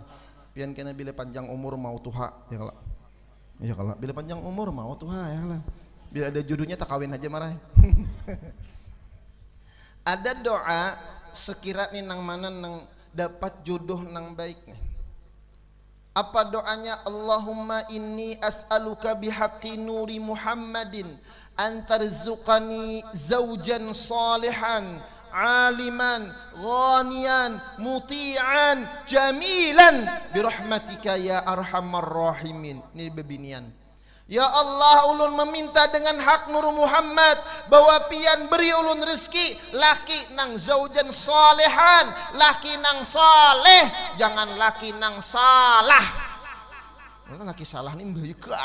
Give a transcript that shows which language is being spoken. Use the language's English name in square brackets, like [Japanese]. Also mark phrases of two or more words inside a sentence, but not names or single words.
[Banjar] Pian kena bila panjang umur mau tuha ya kalau. Ya kalau bila panjang umur mau tuha ya kalau. Bila ada jodohnya tak kawin aja marah. Ada doa sekiranya nang mana nang dapat jodoh nang baik nih. Apa doanya? [Arabic] اللهم إني أسألك بحق نور محمد أن ترزقني زوجا صالحا عالما غنيا مطيعا جميلا برحمتك يا أرحم الراحمين. [Banjar] Ini bebinian. Ya Allah, ulun meminta dengan hak Nur Muhammad bahwa pian beri ulun rezeki laki nang [Arabic] زوجا صالحا, [Banjar] laki nang soleh, jangan laki nang salah. Laki salah ini membaikan.